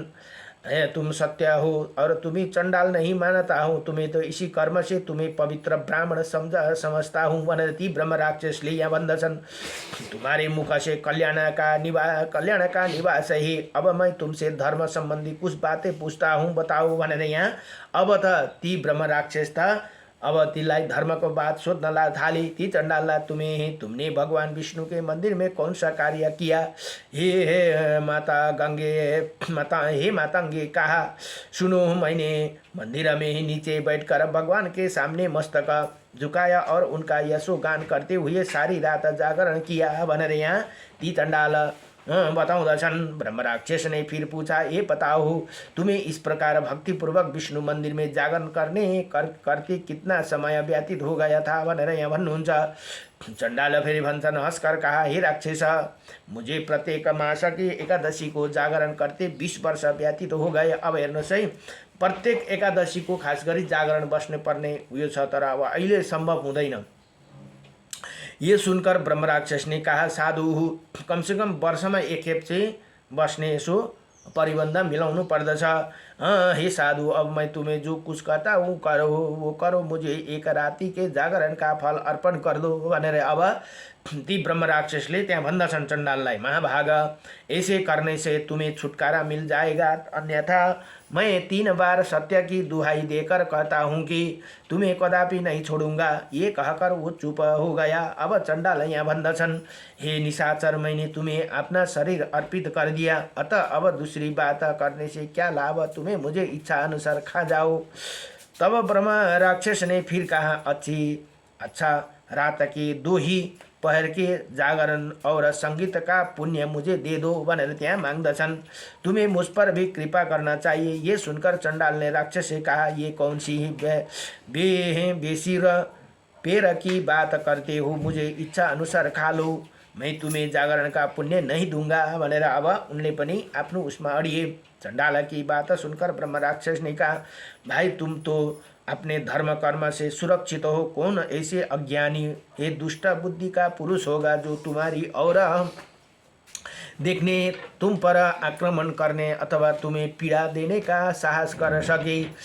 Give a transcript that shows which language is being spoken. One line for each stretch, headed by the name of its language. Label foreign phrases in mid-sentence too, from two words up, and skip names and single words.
Hindi: तुम सत्य हो और तुम्हें चंडाल नहीं मानता हूँ, तुम्हें तो इसी कर्म से तुम्हें पवित्र ब्राह्मण समझता हूँ
Nepali: भनेर ती ब्रह्म राक्षसले यहाँ भन्दछन्।
Hindi: तुम्हारे मुख से कल्याण का निवास है। अब मैं तुमसे धर्म संबंधी कुछ बातें पूछता हूँ, बताओ
Nepali: भनेर यहाँ अब त ती ब्रह्म राक्षस था अब तिलाई धर्म को बात सोध्न थाली। ती चंडाललाई
Hindi: तुमने भगवान विष्णु के मंदिर में कौन सा कार्य किया? हे मातांगे कहा, सुनो, मैंने मंदिर में ही नीचे बैठकर भगवान के सामने मस्तक झुकाया और उनका यशोगान करते हुए सारी रात जागरण किया
Nepali: भनेर यहाँ ती चंडाल बताउँदछन्।
Hindi: ब्रह्म राक्षस ने फिर पूछा, ये बताओ, तुम्हें इस प्रकार भक्तिपूर्वक विष्णु मंदिर में जागरण करते कितना समय व्यतीत हो गया था
Nepali: भनेर यहाँ भन्नुहुन्छ। चंडाल फेरि भन्छन्,
Hindi: हंसकर कहा, हे राक्षस, मुझे प्रत्येक मास की एकादशी को जागरण करते 20 वर्ष व्यतीत हो गए।
Nepali: अब हेर्नुहोस् है, प्रत्येक एकादशी को खास गरी जागरण बस्ने पर्ने उयो छ, तर अब अहिले सम्भव हुँदैन।
Hindi: ये सुनकर ब्रह्म राक्षस ने कहा, साधु, कम से कम वर्ष में एक
Nepali: खेप चाहिँ बस्ने यसो परिबन्ध मिलाउनु पर्दछ।
Hindi: हे साधु, अब मैं तुम्हें जो कुछ कहता हूँ करो, वो करो, मुझे एक राति के जागरण का फल अर्पण कर दो
Nepali: भनेर अब ती ब्रह्म राक्षसले त्यहाँ भन्दछन् चण्डाललाई,
Hindi: महाभाग ऐसे करने से तुम्हें छुटकारा मिल जाएगा, अन्यथा मैं 3 बार सत्य की दुहाई देकर कहता हूँ कि तुम्हें कदापि नहीं छोड़ूंगा। ये कहकर वो चुप हो गया।
Nepali: अब चंडाल यहाँ भन्दछन्,
Hindi: हे निशाचर, मैंने तुम्हें अपना शरीर अर्पित कर दिया, अतः अब दूसरी बात करने से क्या लाभ, तुम्हें मुझे इच्छा अनुसार खा जाओ। तब ब्रह्म राक्षस ने फिर कहा, अच्छा रात की 2 ही पहर के जागरण और संगीत का पुण्य मुझे दे दो
Nepali: भनेर त्यहाँ माग्दछन्।
Hindi: तुम्हें मुझ पर भी कृपा करना चाहिए। ये सुनकर चंडाल ने राक्षस से कहा, ये कौन सी बेसिर पेर की बात करते हो, मुझे इच्छा अनुसार खा लो, मैं तुम्हें जागरण का पुण्य नहीं दूंगा
Nepali: भनेर अब उनले पनि आफ्नो उसमा अडिए।
Hindi: चंडाल की बात सुनकर ब्रह्म राक्षस ने कहा, भाई तुम तो अपने धर्म कर्म से सुरक्षित हो, कौन ऐसे अज्ञानी हे दुष्ट बुद्धि का पुरुष होगा जो तुम्हारी और देखने, तुम पर आक्रमण करने अथवा तुम्हें पीड़ा देने का साहस कर सके।